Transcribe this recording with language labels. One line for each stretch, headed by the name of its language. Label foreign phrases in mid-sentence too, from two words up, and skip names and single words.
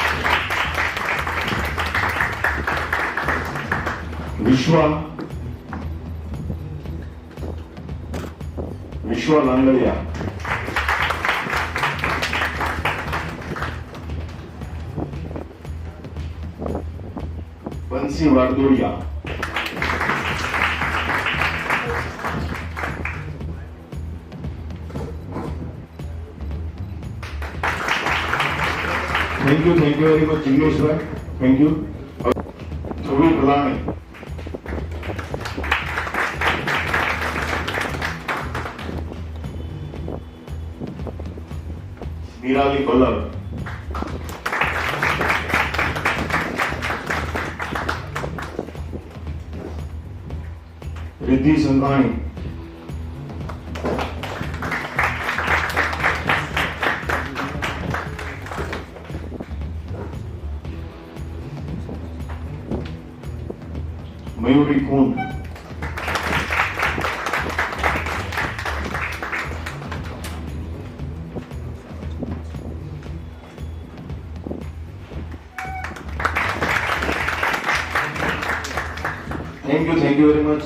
English: વિશ્વ લાંગડિયા. બંસી વારદોડિયા. Thank you very much, Jingeshwar. Thank you. Chavi Bhalani. Mirali Kollar. Riddhi Sanghani. मयूरी खून. Thank you very much.